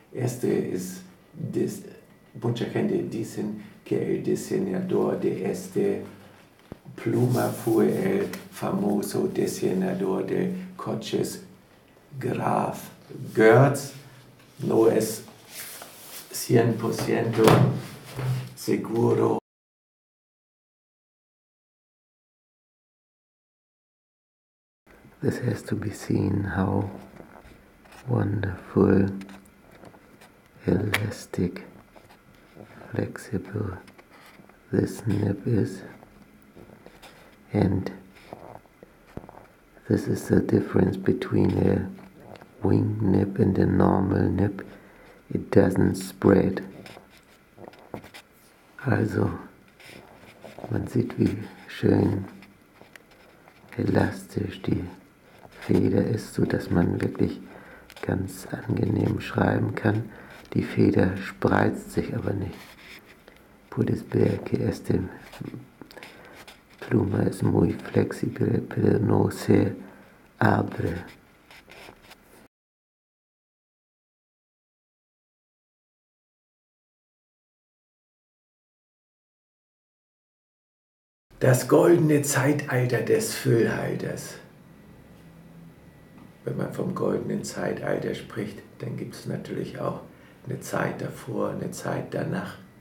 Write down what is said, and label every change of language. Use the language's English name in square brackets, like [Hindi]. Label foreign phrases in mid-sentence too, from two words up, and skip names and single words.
[Spanish] Mucha gente dice que el diseñador de esta pluma fue el famoso diseñador de coches Graf Goertz. No es 100% seguro. [English] This has to be seen how wonderful, elastic, flexible this nib is. And this is the difference between a wing nib and a normal nib. It doesn't spread. [German] Also, man sieht, wie schön elastisch die Feder ist, so dass man wirklich ganz angenehm schreiben kann. Die Feder spreizt sich aber nicht. [Spanish] Puedes ver que este pluma es muy flexible, pero no se abre. [German] Das goldene Zeitalter des Füllhalters. Wenn man vom goldenen Zeitalter spricht, dann gibt es natürlich auch eine Zeit davor, eine Zeit danach.